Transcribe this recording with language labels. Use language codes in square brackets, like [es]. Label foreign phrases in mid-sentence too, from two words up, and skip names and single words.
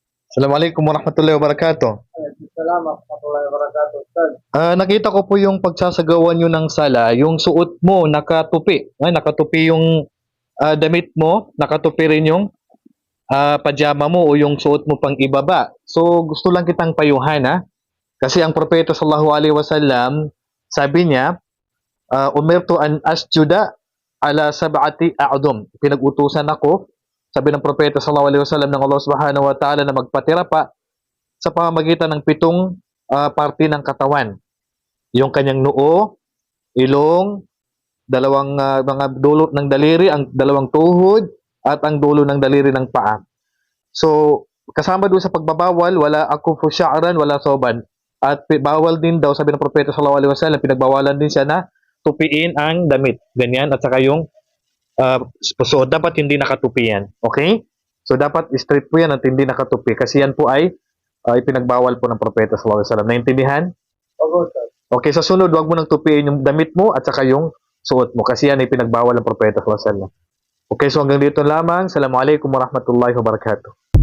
[ar] السلام عليكم ورحمة الله وبركاته. سلام ورحمة الله وبركاته, Ustaz. [tl] Nakita ko po yung pagsasagawa nyo ng sala, yung suot mo nakatupi. Nakatupi yung damit mo, nakatupi rin yung pajama mo o yung suot mo pang ibaba. So gusto lang kitang payuhan ha. Kasi ang propeta [ar] صلى الله عليه وسلم [tl] sabi niya, [ar] أمرت أن أسجد على سبعة أعظم. [tl] Pinag-utusan ako, sabi ng propeta [ar] صلى الله عليه وسلم [tl] ng [ar] الله سبحانه وتعالى [tl] na magpatira pa sa pamamagitan ng pitong parte ng katawan. Yung kanyang noo, ilong, dalawang mga dulot ng daliri, ang dalawang tuhod, at ang dulo ng daliri ng paa. So, kasama doon sa pagbabawal, wala ako fusya'ran, wala soban. At bawal din daw, sabi ng propeta [ar] صلى الله عليه وسلم, [tl] pinagbawalan din siya na tupiin ang damit. Ganyan, at saka yung so dapat hindi nakatupi yan. Okay? So, dapat straight po yan at hindi nakatupi. Kasi yan po ay ipinagbawal po ng propeta [ar] صلى الله عليه وسلم. [tl] Naintindihan? Opo, Ustaz. Okay, sa sunod, wag mo nang tupiin yung damit mo at saka yung suot mo kasi yan ay pinagbawal ng propeta [ar] صلى الله عليه وسلم. [tl] Okay, so hanggang dito lamang. [ar] السلام عليكم ورحمة الله وبركاته.